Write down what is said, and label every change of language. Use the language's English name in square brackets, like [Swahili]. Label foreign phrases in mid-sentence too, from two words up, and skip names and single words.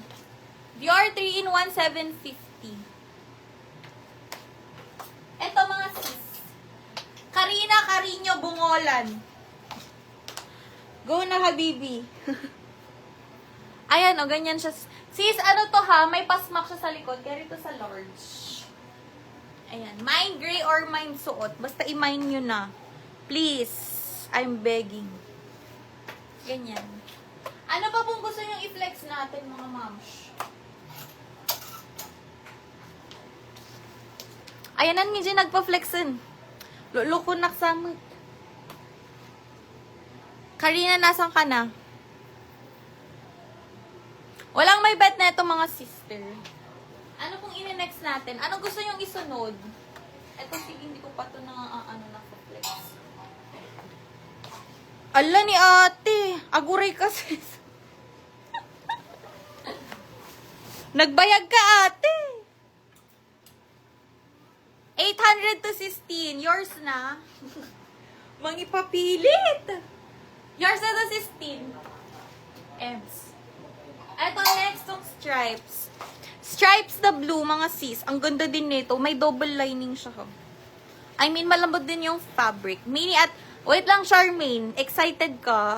[Filipino] Dior 3-in-1, 750. Ito, mga sis. Karina Carino Bungolan. Go na, habibi. Ayan, o, ganyan siya. Sis, ano to ha? May pasmak siya sa likod. Kaya rito sa large. Ayan. Mine gray or mine suot. Basta i-mine nyo na. [English] Please. I'm begging. [Filipino] Ganyan. Ano pa pong gusto nyo i-flex natin, mga moms? Ayan na nga dyan nagpa-flexin. Luloko naksamot. Karina, nasan ka na? Walang may bet na ito, mga sister. Ano pong ine-next natin? Anong gusto nyong isunod? Ito, sige, hindi ko pa ito naka-flex. Ala ni ate. [Iloko] Aguray kasi. Nagbayag ka, ate. [Filipino] 800 to 16. Yours na. Mangipapilit. Yours na to 16. Ems. Ito, next tong stripes. Stripes na blue, mga sis. Ang ganda din nito. May [English] double lining [Filipino] siya. [English] I mean, [Filipino] malambot din yung fabric. Mini at... Wait lang, Charmaine. Excited ka?